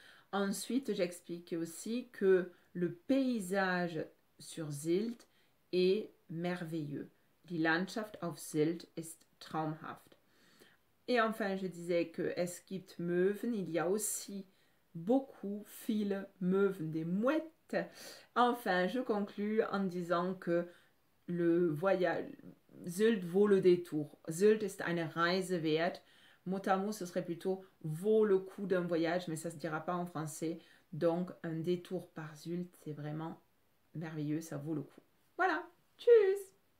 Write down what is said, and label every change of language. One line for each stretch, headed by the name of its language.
French: Ensuite, j'explique aussi que le paysage sur Sylt est merveilleux.
German: Die Landschaft auf Sylt ist traumhaft.
French: Et enfin, je disais que
German: es gibt Möwen,
French: il y a aussi
German: viele Möwen,
French: des mouettes. Enfin, je conclus en disant que le voyage, Sylt vaut le détour.
German: Sylt ist eine Reise wert.
French: Mot à mot, ce serait plutôt vaut le coup d'un voyage, mais ça ne se dira pas en français. Donc, un détour par Sylt, c'est vraiment merveilleux, ça vaut le coup. Voilà, tchuss!